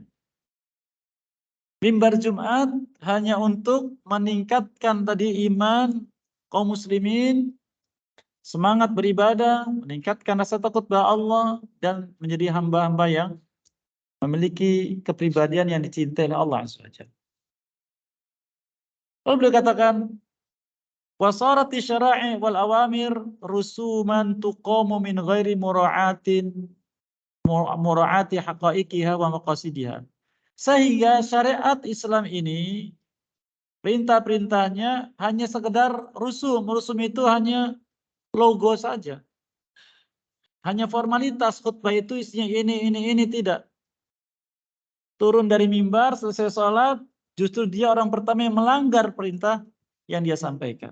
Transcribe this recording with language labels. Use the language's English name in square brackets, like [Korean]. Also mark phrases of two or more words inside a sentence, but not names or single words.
[Indonesian] Mimbar Jumat hanya untuk meningkatkan tadi iman kaum muslimin, semangat beribadah, meningkatkan rasa takut pada Allah, dan menjadi hamba-hamba yang memiliki kepribadian yang dicintai oleh Allah SWT. Lalu beliau katakan, [Arabic] وصارت الشرائع والأوامر رسوما تقام من غير مراعاة حقائقها ومقاصدها. [Indonesian] Sehingga syariat Islam ini perintah-perintahnya hanya sekedar rusum. Rusum itu hanya logo saja. Hanya formalitas. Khutbah itu isinya ini, tidak. Turun dari mimbar, selesai sholat, justru dia orang pertama yang melanggar perintah yang dia sampaikan.